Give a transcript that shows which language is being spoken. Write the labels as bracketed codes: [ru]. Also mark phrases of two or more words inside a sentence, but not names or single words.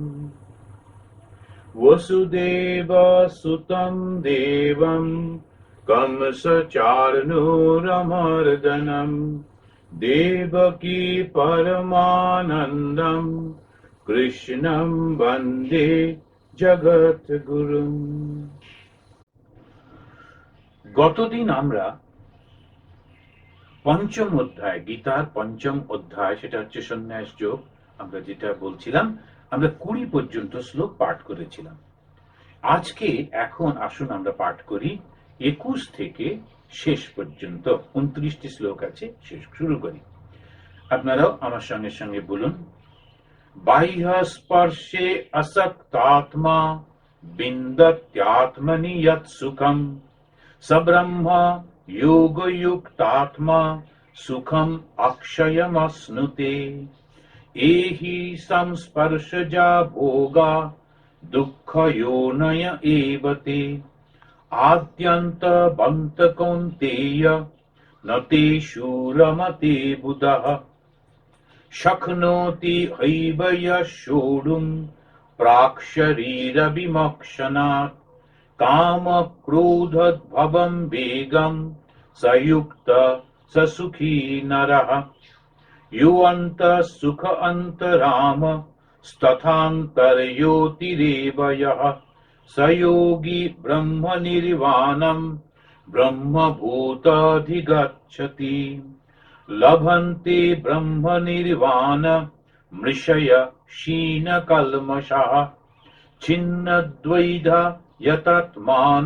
[sa] वसुदेवसुतं देवं कंसचार्णूरमर्दनं देवकी परमानन्दं कृष्णं वन्दे जगद्गुरुम्। [bn] গতদিন আমরা পঞ্চম অধ্যায়, গীতার পঞ্চম অধ্যায়, সেটা হচ্ছে সন্ন্যাস যোগ, আমরা যেটা বলছিলাম, আমরা 20 পর্যন্ত শ্লোক পাঠ করেছিলাম। আজকে এখন আসুন আমরা পাঠ করি 21 থেকে শেষ পর্যন্ত। 29টি শ্লোক আছে, শেষ শুরু করি। আপনারাও আমার সঙ্গে সঙ্গে বলুন। [sa] বাহ্য স্পর্শে আসক্তাত্মা বিন্দত্যাত্মনি যৎ সুখম সব্রহ্ম যোগযুক্তাত্মা সুখম অক্ষয়মশ্নুতে এহি সংস্পর্শজা ভোগা দুঃখয়োনয় এবতে আদ্যন্তবন্ত কৌন্তেয় নতেষু রমতে বুধঃ শক্নোতি হৈব সোঢ়ুম প্রাক্শরীরবিমোক্ষণাৎ কাম ক্রোধোদ্ভবম বেগম সযুক্ত স সুখী নরঃ योऽन्तः सुख अन्तराम तथान्तर्योतिरेव यः स योगी ब्रह्मनिर्वाणं ब्रह्मभूताधिगच्छति लभन्ते ब्रह्मनिर्वाण मृषय क्षीणकल्मषः छिन्नद्वैधा यतात्मान